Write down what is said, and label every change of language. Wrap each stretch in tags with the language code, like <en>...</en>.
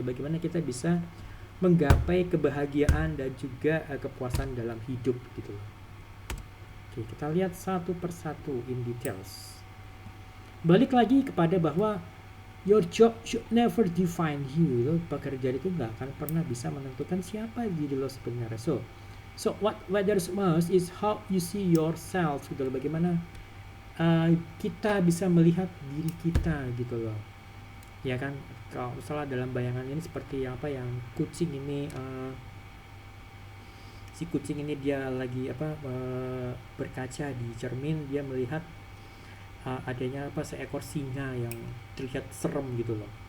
<id>Bagaimana kita bisa menggapai kebahagiaan dan juga kepuasan dalam hidup, gitu. Oke, kita lihat satu persatu in details. Balik lagi kepada bahwa</id> <en>your job should never define you.</en> <id>Pekerjaan itu nggak akan pernah bisa menentukan siapa diri lo sebenarnya.</id> <en>So what matters most is how you see yourself</en> <id>gitu loh. Bagaimana kita bisa melihat diri kita gitu loh. Ya kan, kalau misalnya dalam bayangan ini seperti apa yang kucing ini si kucing ini dia lagi berkaca di cermin, dia melihat adanya seekor singa yang terlihat serem gitu loh.</id>